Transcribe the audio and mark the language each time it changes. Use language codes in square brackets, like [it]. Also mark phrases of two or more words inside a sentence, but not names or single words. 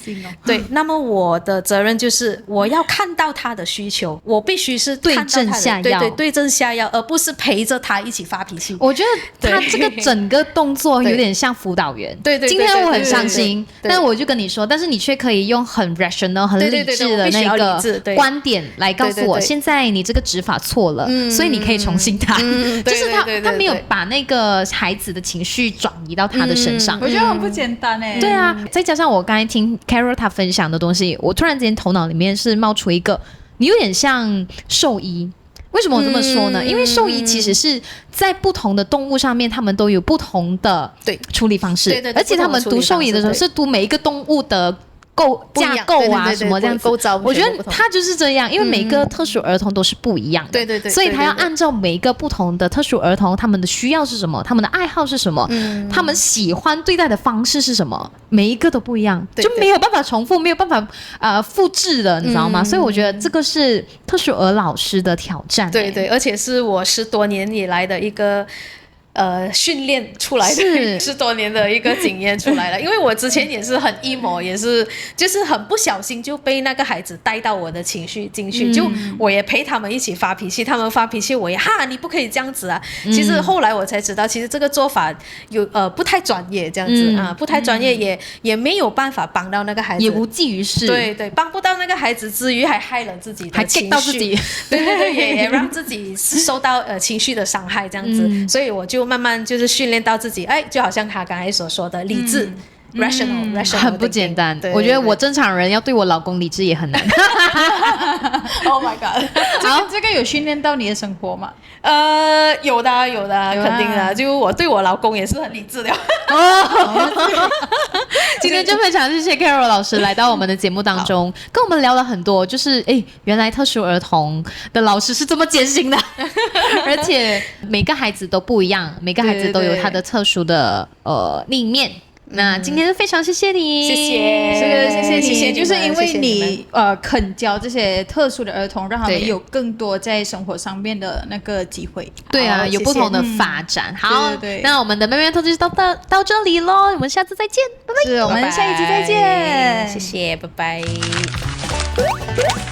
[zh] 对，那麼我的責任就是我要看到他的需求，我必須是看到他的對症下藥，对症下藥，而不是陪着他一起發脾氣。我觉得他这个整个动作有點像輔導員。對，今天我很傷心，但我就跟你說，但是你卻可以用很 rational 很理智的那個觀點來告訴我，現在你這個指法錯了，所以你可以重新彈。就是他對，他沒有把那個孩子的情緒轉移到他的身上，我覺得很不簡單哎。對啊，再加上我剛才聽 Carol 他分享的東西，我突然間頭腦裡面是冒出一個，你有點像獸醫。為什麼我這麼說呢？因為獸醫其實是在不同的動物上面，他們都有不同的處理方式，而且他們讀獸醫的時候是讀每一個動物的架構啊，什麼這樣子，我覺得他就是這樣，因為每個特殊兒童都是不一樣的，所以他要按照每一個不同的特殊兒童，他們的需要是什麼，他們的愛好是什麼，他們喜歡對待的方式是什麼，每一個都不一樣，就沒有辦法重複，沒有辦法複製的，你知道嗎？所以我覺得這個是特殊兒老師的挑戰，對對，而且是我10多年以來的一個。訓練出來的10多年的一個經驗出來了，因為我之前也是很 emo， 也是就是很不小心就被那個孩子帶到我的情緒進去，就我也陪他們一起發脾氣，他們發脾氣我也哈，你不可以這樣子啊。其實後來我才知道，其實這個做法有不太專業，這樣子啊，不太專業，也沒有辦法幫到那個孩子，也無濟於事。對对，幫不到那個孩子之餘，還害了自己的情緒，還 get 到自己，對对對，也讓自己受到情緒的傷害，這樣子，所以我就慢慢就是訓練到自己，哎，就好像他剛才所說的理智。rational 很不簡單。我覺得我正常人要對我老公理智也很難。 [en] Oh my god！ [zh] 這個有訓練到你的生活嗎？有的，肯定的。就我对我老公也是很理智的。今天就非常謝謝 Carol 老師來到我們的節目當中，跟我們聊了很多，就是原來特殊兒童的老師是這麼艱辛的，而且每個孩子都不一樣，每個孩子都有他的特殊的另一面。那今天非常謝謝你，謝謝你，就是因為你肯教這些特殊的兒童，讓他們有更多在生活上面的那個機會。對啊，有不同的發展。好，那我們的妹妹透就到這裡咯，我們下次再見，拜拜。是，我們下一集再見，謝謝，拜拜。